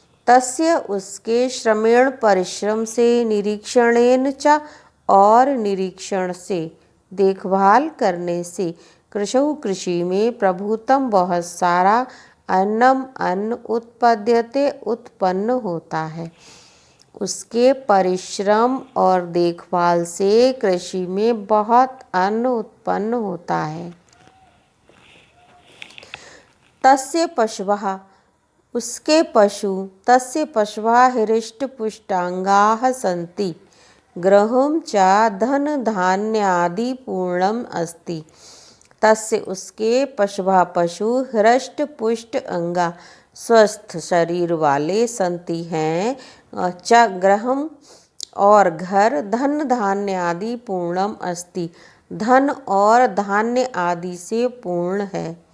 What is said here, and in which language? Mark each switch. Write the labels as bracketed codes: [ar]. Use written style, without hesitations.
[hi] तस्य उसके श्रमेण परिश्रम से, [sa] निरीक्षणेन च [hi] और निरीक्षण से, देखभाल करने से, कृशौ कृषि में, प्रभूतम बहुत सारा, अन्नम अन्न, उत्पद्यते उत्पन्न होता है। उसके परिश्रम और देखभाल से कृषि में बहुत अन्न उत्पन्न होता है। [sa] तस्य पशवः [hi] उसके पशु, [sa] तस्य पशवः हृष्टपुष्टांगाः सन्ति, गृहं च धन धान्यादि पूर्णम अस्ति। [hi] तस्य उसके पशवः पशु [sa] हृष्ट पुष्ट अंगा [hi] स्वस्थ शरीर वाले संति हैं। [sa] च गृहम [hi] और घर, [sa] धन धान्य आदि पूर्णम अस्ति, [hi] धन और धान्य आदि से पूर्ण है।